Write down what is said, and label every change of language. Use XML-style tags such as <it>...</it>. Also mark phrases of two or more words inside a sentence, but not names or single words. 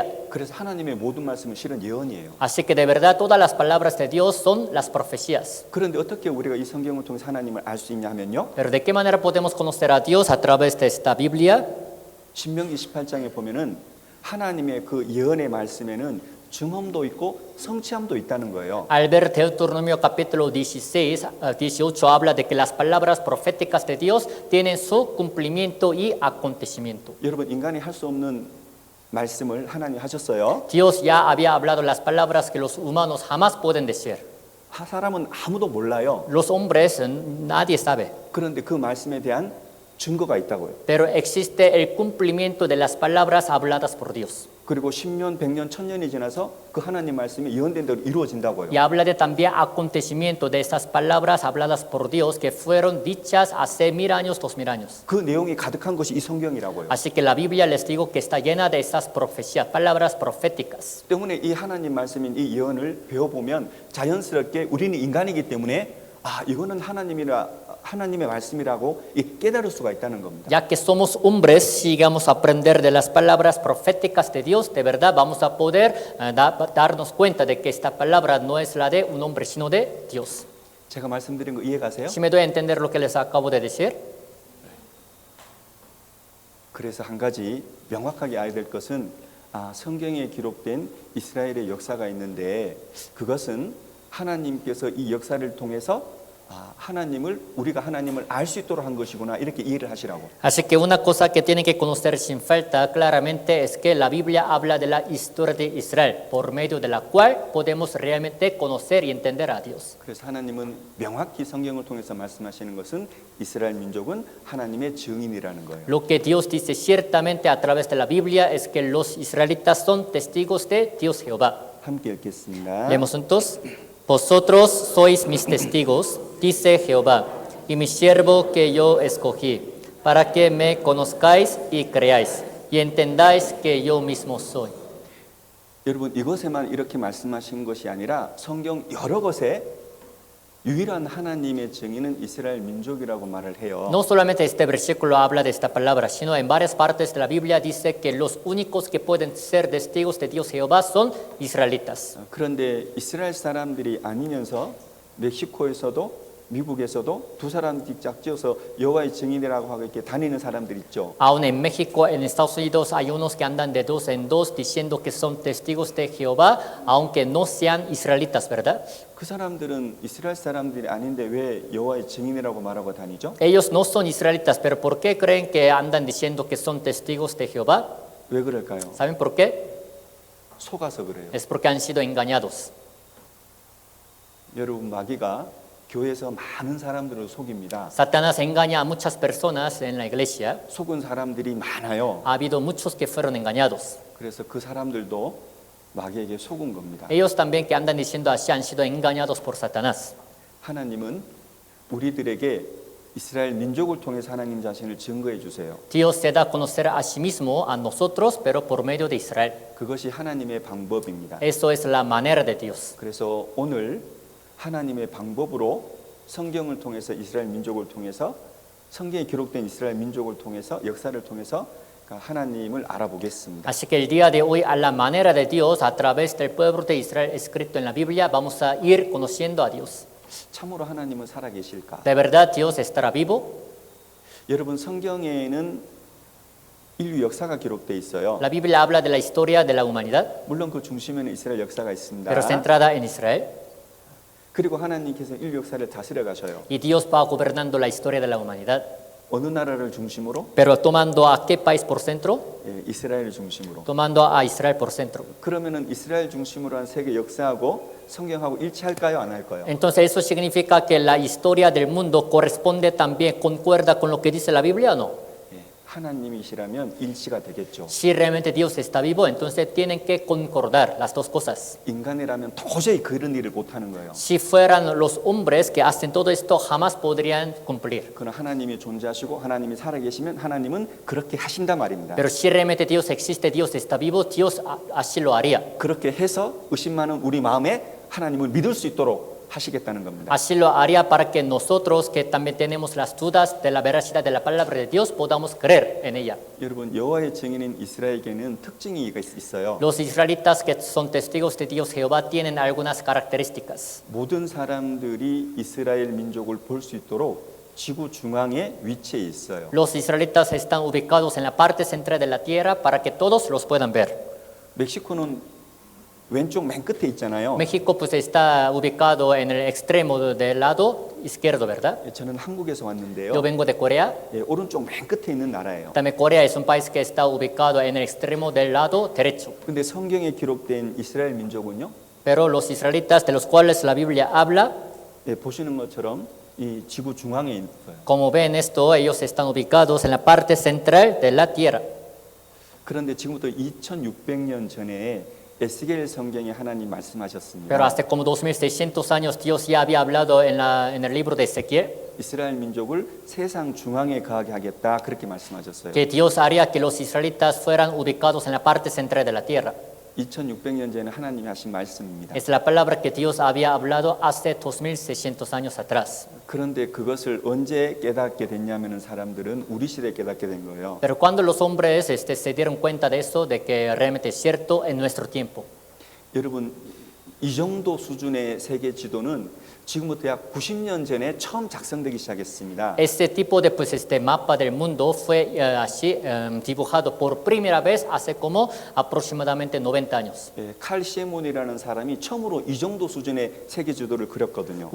<ko>그래서 하나님의 모든 말씀은 실은 예언이에요.</ko> <es>Así que de verdad todas las palabras de Dios son las profecías.</es> <ko>그런데 어떻게 우리가 이 성경을 통해서 하나님을 알 수 있냐 하면요.</ko> <es>Pero ¿de qué manera podemos conocer a Dios a través de esta Biblia?</es> <ko>신명기 18장에 보면은 하나님의 그 예언의 말씀에는 증언도 있고 성취함도 있다는 거예요.</ko> <es>Al ver Deuteronomio capítulo 16, 18 habla de que las palabras proféticas de Dios tienen su cumplimiento y acontecimiento.</es> <ko>여러분 인간이 할 수 없는 말씀을 하나님 하셨어요.</ko> <es>Dios ya había hablado las palabras que los humanos jamás pueden decir.</es> <ko>사람은 아무도 몰라요.</ko> <es>Los hombres nadie sabe.</es> <ko>그런데 그 말씀에 대한 증거가 있다고요.</ko> <es>pero existe el cumplimiento de las palabras habladas por Dios.</es> <ko>그리고 10년, 100년, 1000년이 지나서 그 하나님 말씀이 예언된 대로 이루어진다고요.</ko> <es>Y habla de también acontecimiento de esas palabras habladas por Dios que fueron dichas hace 1000 años, 2000 años.</es> <ko>그 내용이 가득한 것이 이 성경이라고요.</ko> <es>Así que la Biblia les digo que está llena de esas profecías, palabras proféticas.</es> <ko>때문에 이 하나님 말씀인 이 예언을 배워보면 자연스럽게 우리는 인간이기 때문에 이거는 하나님의 말씀이라고 깨달을 수가 있다는 겁니다.</ko> <es>Ya que somos hombres, si vamos a aprender de las palabras proféticas de Dios, de verdad vamos a poder darnos cuenta de que esta palabra no es la de un hombre, sino de Dios.</es> <ko>제가 말씀드린 거 이해가세요?</ko> <es>Si me doy a entender lo que les acabo de decir.</es> <ko>그래서 한 가지 명확하게 알아야 될 것은 성경에 기록된 이스라엘의 역사가 있는데 그것은 하나님께서 이 역사를 통해서 우리가 하나님을 알 수 있도록 한 것이구나 이렇게 이해를 하시라고.</ko> <es>Así que una cosa que tienen que conocer sin falta claramente es que la Biblia habla de la historia de Israel, por medio de la cual podemos realmente conocer y entender a Dios.</es> <ko>그래서 하나님은 명확히 성경을 통해서 말씀하시는 것은 이스라엘 민족은 하나님의 증인이라는 거예요.</ko> <es>Lo que Dios dice ciertamente a través de la Biblia es que los israelitas son testigos de Dios Jehová.</es> <ko>함께 읽겠습니다.</ko> <es>Leemos juntos. Vosotros sois mis testigos, dice Jehová, y mi siervo que yo escogí, para que me conozcáis y creáis, y entendáis que yo mismo soy.</es> <ko>여러분 이것에만 이렇게 말씀하신 것이 아니라 성경 여러 것에 유일한 하나님의 증인은 이스라엘 민족이라고 말을 해요.</ko> <es>No solamente este versículo habla de esta palabra, sino en varias partes de la Biblia dice que los únicos que pueden ser testigos de Dios Jehová son israelitas.</es> <ko>그런데 이스라엘 사람들이 아니면서 멕시코에서도 미국에서도 두 사람씩 짝지어서 여호와의 증인이라고 하고 이렇게 다니는 사람들 있죠.</ko> <es>Aún en México, en Estados Unidos, hay unos que andan de dos en dos diciendo que son testigos de Jehová, aunque no sean israelitas, ¿verdad?</es> <ko>그 사람들은 이스라엘 사람들이 아닌데 왜 여호와의 증인이라고 말하고 다니죠?</ko> <es>Ellos no son israelitas, pero ¿por qué creen que andan diciendo que son testigos de Jehová?</es> <ko>왜 그럴까요?</ko> <es>¿Saben por qué?</es> <ko>속아서 그래요.</ko> <es>Es porque han sido engañados.</es> <ko>여러분 마귀가 교회에서 많은 사람들을 속입니다.</ko> <es>Satanás engaña a muchas personas en la iglesia.</es> <ko>속은 사람들이 많아요.</ko> <es>Ha habido muchos que fueron engañados.</es> <ko>그래서 그 사람들도 마귀에게 속은 겁니다.</ko> <es>Ellos también que andan diciendo así han sido engañados por Satanás.</es> <ko>하나님은 우리들에게 이스라엘 민족을 통해서 하나님 자신을 증거해 주세요.</ko> <es>Dios se da a conocer a sí mismo a nosotros, pero por medio de Israel.</es> <ko>그것이 하나님의 방법입니다.</ko> <es>Eso es la manera de Dios.</es> <ko>그래서 오늘 하나님의 방법으로 성경을 통해서 이스라엘 민족을 통해서 성경에 기록된 이스라엘 민족을 통해서 역사를 통해서 하나님을 알아보겠습니다.</ko> <es>Así que el día de hoy, a la manera de Dios, a través del pueblo de Israel escrito en la Biblia, vamos a ir conociendo a Dios.</es> <ko>참으로 하나님은 살아계실까?</ko> <es>¿De verdad Dios estará vivo?</es> <ko>여러분 성경에는 인류 역사가 기록돼 있어요.</ko> <es>La Biblia habla de la historia de la humanidad,</es> <ko>물론 그 중심에는 이스라엘 역사가 있습니다.</ko> <es>pero centrada en Israel.</es> <ko>그리고 하나님께서 인류 역사를 다스려 가셔요.</ko> <es>Y Dios va gobernando la historia de la humanidad.</es> <ko>어느 나라를 중심으로?</ko> <es>Pero tomando a qué país por centro?</es> <ko>이스라엘을 중심으로.</ko> <es>Tomando a Israel por centro.</es> <ko>그러면은 이스라엘 중심으로 한 세계 역사하고 성경하고 일치할까요, 안 할까요?</ko> <es>Entonces, ¿eso significa que la historia del mundo corresponde también, concuerda con lo que dice la Biblia o no?</es> <ko>하나님이시라면 일치가 되겠죠.</ko> <es>Si realmente Dios está vivo, entonces tienen que concordar las dos cosas.</es> <ko>인간이라면 도저히 그런 일을 못 하는 거예요.</ko> <es>Si fueran los hombres que hacen todo esto, jamás podrían cumplir.</es> <ko>그러나 하나님이 존재하시고 하나님이 살아계시면 하나님은 그렇게 하신단 말입니다.</ko> <es>Pero si realmente Dios existe, Dios está vivo, Dios así lo haría.</es> <ko>그렇게 해서 의심 많은 우리 마음에 하나님을 믿을 수 있도록 하시겠다는 겁니다.</ko> <es>Así lo haría para que nosotros, que también tenemos las dudas de la veracidad de la palabra de Dios, podamos creer en ella.</es> <ko>여러분 여호와의 증인인 이스라엘에게는 특징이 있어요.</ko> <es>Los israelitas que son testigos de Dios Jehová tienen algunas características.</es> <ko>모든 사람들이 이스라엘 민족을 볼 수 있도록 지구 중앙에 위치해 있어요.</ko> <es>Los israelitas están ubicados en la parte central de la tierra para que todos los puedan ver.</es> <ko>멕시코는 왼쪽 맨 끝에 있잖아요.</ko> <es>México pues está ubicado en el extremo del lado izquierdo, ¿verdad?</es> <ko>저는 한국에서 왔는데요.</ko> <es>Yo vengo de Corea.</es> <ko>오른쪽 맨 끝에 있는 나라예요.</ko> <es>También Corea es un país que está ubicado en el extremo del lado derecho.</es> <ko>근데 성경에 기록된 이스라엘 민족은요.</ko> <es>Pero los israelitas de los cuales la Biblia habla,</es> <ko>보시는 것처럼 이 지구 중앙에 있어요.</ko> <es>Como ven esto, ellos están ubicados en la parte central de la tierra.</es> <ko>그런데 지금부터 2600년 전에 에스겔 성경에 하나님 말씀하셨습니다.</ko> <es>Pero hace como 2600 años Dios ya había hablado en el libro de Ezequiel</es> <ko>이스라엘 민족을 세상 중앙에 거하게 하겠다 그렇게 말씀하셨어요.</ko> <es>que Dios haría que los israelitas fueran ubicados en la parte central de la tierra.</es> <ko>2600년 전에 하나님이 하신 말씀입니다.</ko> <es>Es la palabra que Dios había hablado hace 2600 años atrás.</es> <ko>그런데 그것을 언제 깨닫게 됐냐면은 사람들은 우리 시대에 깨닫게 된 거예요.</ko> <es>Pero cuando los hombres se dieron cuenta de eso, de que realmente es cierto en nuestro tiempo.</es> <ko>여러분 이 정도 수준의 세계 지도는 지금부터 약 90년 전에 처음 작성되기 시작했습니다.</ko> <es>Este tipo de mapa del mundo fue así dibujado por primera vez hace como aproximadamente 90 años.</es> <ko>칼 시몬이라는 사람이 처음으로 이 정도 수준의 세계 지도를 그렸거든요.</ko>